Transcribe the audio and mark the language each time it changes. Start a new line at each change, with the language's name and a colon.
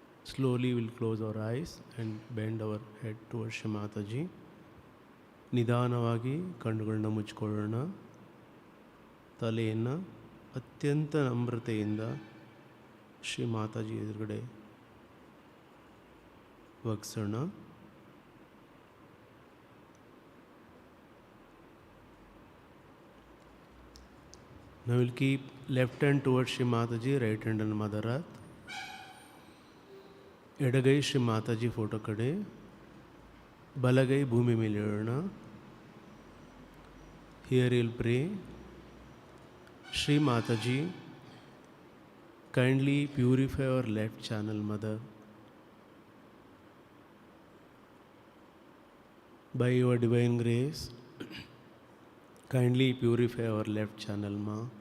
English: Slowly we'll close our eyes and bend our head towards Shri Mataji.
Kannada: ನಿಧಾನವಾಗಿ ಕಣ್ಣುಗಳನ್ನ ಮುಚ್ಕೊಳ್ಳೋಣ. ತಲೆಯನ್ನು ಅತ್ಯಂತ ನಮ್ರತೆಯಿಂದ ಶ್ರೀ ಮಾತಾಜಿ ಎದುರುಗಡೆ ವಗ್ಸೋಣ.
English: Now we'll keep left hand towards Shri Mataji, right hand on Mother Earth.
Kannada: ಎಡಗೈ Shri Mataji photo ಕಡೆ, ಬಲಗೈ ಭೂಮಿ ಮೇಲೆ ಇಡೋಣ. Here you'll pray, Shri Mataji, kindly purify our left channel, Mother. By your divine grace, kindly purify our left channel, Ma.